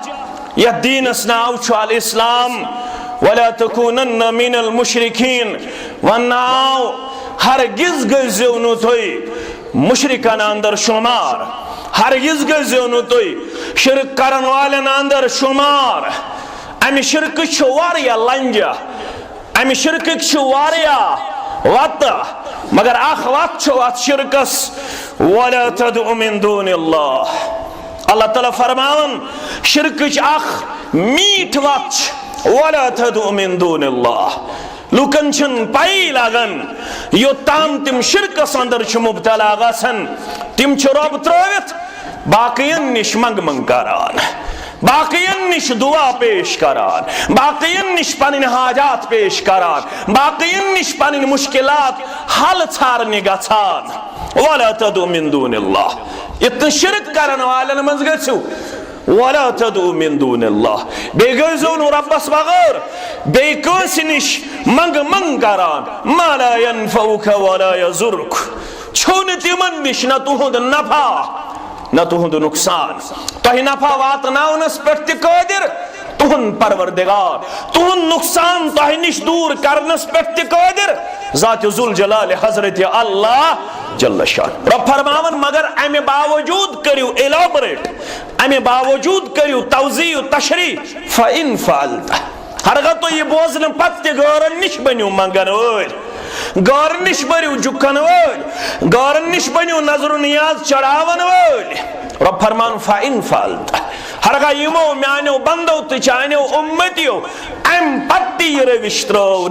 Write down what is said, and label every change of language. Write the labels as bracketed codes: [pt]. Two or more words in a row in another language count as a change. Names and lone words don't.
[ks] यह दीनस नाव अल इस्लाम [ar] ولا تكونن من المشركين [ks] वनाव हरगिज गज़ो नु तोय मुशरिकन अंदर शुमार हरगिज गज़ो नु तोय शिरक करन वालन अंदर शुमार अमि शिरक छु वारिया लंजा अमि शिरक छु वारिया वत मगर अख वत छु वत शिरकस [ar] ولا تدع من دون الله [ks] अल्लाह ताला फरमान शिरक अख मीठ वत [ar] ولا تدع من دون الله [ks] लुकन छन पाई लागन योतान तिम शिरकस अंदर छु मुब्तला गसन तिम छु रब त्रवित बाकियन निश मंग मंग करान बाकियन निश दुआ पेश करान बाकियन निश पनिन हाजात पेश करान बाकियन निश पनिन मुश्किलात हल छारने गछान [ar] ولا تدع من دون الله [ks] इतन शिरक करन वालन मंज गछु [ar] ولا تدع من دون الله [ks] बेगज़ो नु रब्बस बगैर बेकस निश मंग मंग करान [ar] ما لا ينفعك ولا يضرك [ks] छुन तिमन निश न तुहुद नफा न तुहुद नुकसान तहि नफा वात नाउनस पेट कादिर तुहुन परवरदिगार तुहुन नुकसान तहि निश दूर करनस पेट कादिर ज़ात [ar] ذو الجلال [ks] हजरत अल्लाह जल्ल शान रब फरमावन मगर अमे बावजूद करियो एलाबोरेट अमे बावजूद करियो तौज़ीह तशरी [ar] فإن فعلت [ks] हरगा तो ये बोझन पत्ते गौरन निश बनियो मंगन वोल गौरन निश बनियो जुकन वोल गौरन निश बनियो नजर नियाज चढ़ावन वोल रब फरमान [ar] فإن فعلت [ks] हरगा यमो म्यानो बंदो तचानो उम्मतियो अम पत्ती रविश्त्रो